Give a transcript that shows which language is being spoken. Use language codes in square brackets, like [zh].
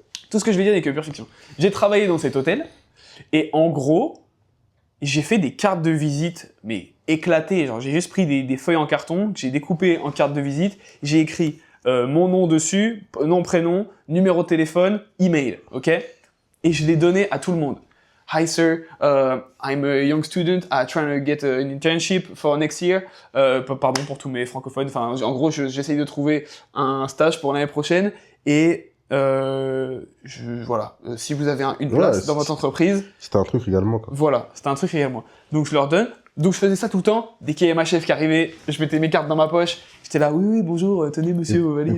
[fr] Tout ce que je vais dire n'est que pure fiction. J'ai travaillé dans cet hôtel et en gros, j'ai fait des cartes de visite, mais éclatées. Genre, j'ai juste pris des feuilles en carton, que j'ai découpées en cartes de visite. J'ai écrit mon nom dessus, nom, prénom, numéro de téléphone, email. Ok. Et je l'ai donné à tout le monde. [en] Hi sir, I'm a young student, trying to get an internship for next year. [fr] Pardon pour tous mes francophones. Enfin, en gros, j'essaye de trouver un stage pour l'année prochaine. Et voilà, si vous avez une place dans votre entreprise. C'était un truc également. Quoi. Voilà, c'était un truc également. Donc je leur donne. Donc je faisais ça tout le temps. Dès qu'il y avait ma chef qui arrivait, je mettais mes cartes dans ma poche. J'étais là, oui, bonjour, tenez monsieur vos valises.